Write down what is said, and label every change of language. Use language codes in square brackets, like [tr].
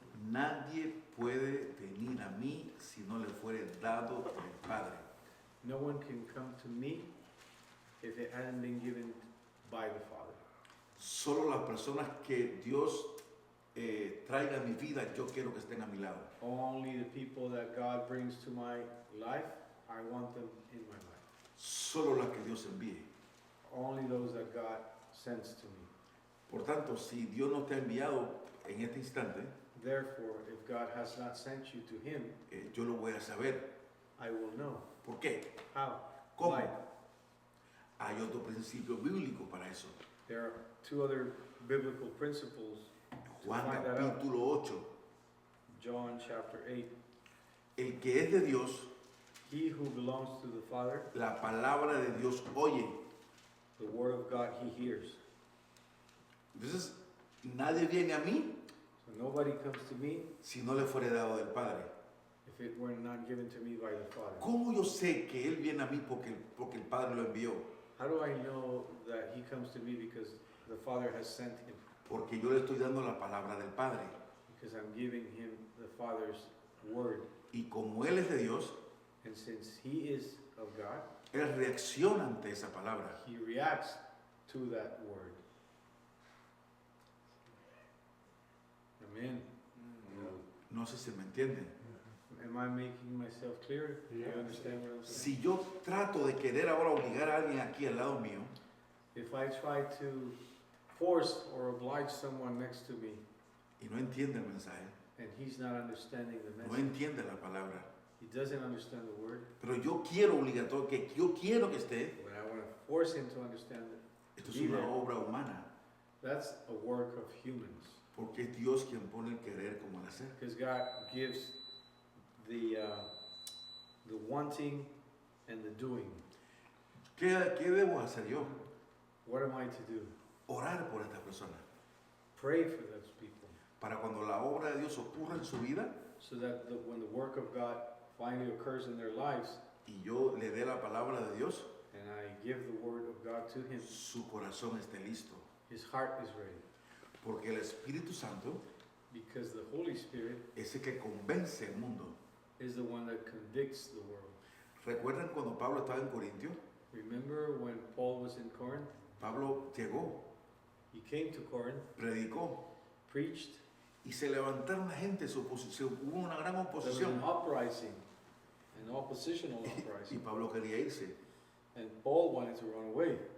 [es] nadie puede venir a mí si no le fuere dado del Padre. [en] no one can come to me if it hadn't been given by the Father. [es] Solo las personas que Dios traiga a mi vida, yo quiero que estén a mi lado. [en] Only the people that God brings to my life, I want them in my life. [es] Solo las que Dios envíe. [en] Only those that God sends to me. [es] Por tanto, si Dios no te ha enviado en este instante, [en] Therefore, if God has not sent you to him, [es] yo lo voy a saber. [en] I will know. [es] ¿Por qué? [en] How? [es] ¿Cómo? [en] Why? [es] Hay otro principio bíblico para eso. [en] There are two other biblical principles. [es] Juan [en] find that out. [es] capítulo 8. [en] John chapter 8. [es] El que es de Dios, [en] He who belongs to the Father, [es] la palabra de Dios oye. [en] the word of God he hears. [es] Entonces, nadie viene a mí [en] So nobody comes to me [es] si no le fuere dado del Padre. [en] if it were not given to me by the Father. [es] ¿Cómo yo sé que Él viene a mí porque el Padre lo envió? [en] How do I know that he comes to me because the Father has sent him? [es] Porque yo le estoy dando la palabra del Padre. [en] Because I'm giving him the Father's word. [es] Y como Él es de Dios, [en] And since he is of God, [es] Él reacciona ante esa palabra. [en] he reacts to that word. [es] Amen. No sé si me entienden. [en] Am I making myself clear? Do you Yeah. understand what I'm saying? [es] Si yo trato de querer ahora obligar a alguien aquí al lado mío, [en] If I try to force or oblige someone next to me [es] y no entiende el mensaje, [en] and he's not understanding the [es] no [en] message, [es] entiende la palabra, [en] he doesn't understand the word, [es] pero yo quiero obligatorio, que yo quiero que esté, [en] when I want to force him to understand it, [es] esto es una obra humana, [en] that's a work of humans. [es] porque es Dios quien pone el querer como el hacer. [en] Because God gives the wanting and the doing. [es] ¿Qué debo hacer yo? [en] What am I to do? [es] Orar por esta persona, [en] Pray for those people [es] para cuando la obra de Dios ocurra en su vida [en] so that when the work of God finally occurs in their lives [es] y yo le dé la palabra de Dios, [en] and I give the word of God to him, [es] su corazón esté listo, [en] his heart is ready. [es] porque el Espíritu Santo [en] Because the Holy Spirit [es] es el que convence al mundo. [en] is the one that convicts the world. [es] ¿Recuerdan cuando Pablo estaba en Corintio? [en] Remember when Paul was in Corinth? [es] Pablo llegó, [en] He came to Corinth, [es] predicó [en] preached, [es] y se levantaron la gente, su oposición, hubo una gran [en] there was [es] oposición [en] an uprising, an oppositional [es] y [en] uprising. [es] Pablo quería irse [en] And Paul wanted to run away.